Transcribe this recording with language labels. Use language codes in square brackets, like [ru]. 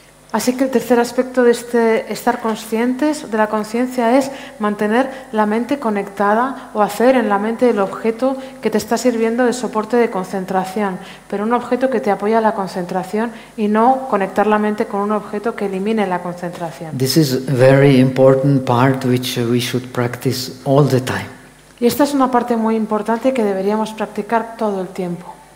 [es] Así que el tercer aspecto de este estar conscientes de la conciencia es mantener la mente conectada o hacer en la mente el objeto que te está sirviendo de soporte de concentración, pero un objeto que te apoya la concentración y no conectar la mente con un objeto que elimine la concentración. [en] This is a very important part which we should practice all the time. [es] Y esta es una parte muy importante que deberíamos practicar todo el tiempo.